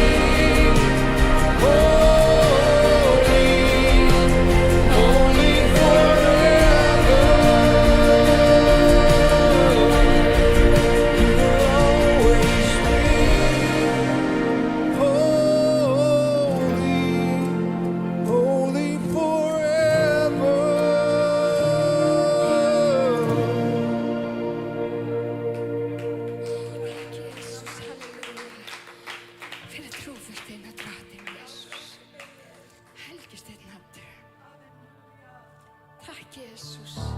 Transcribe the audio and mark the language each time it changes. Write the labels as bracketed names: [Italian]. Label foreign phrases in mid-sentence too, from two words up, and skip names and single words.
[English] Holy, holy forever. He will always be. Holy, holy forever. [Icelandic] Takk Jesus, halleluja. Fyrir trúfustina drottin Jesus. Helgist þitt nafn. Takk Jesus.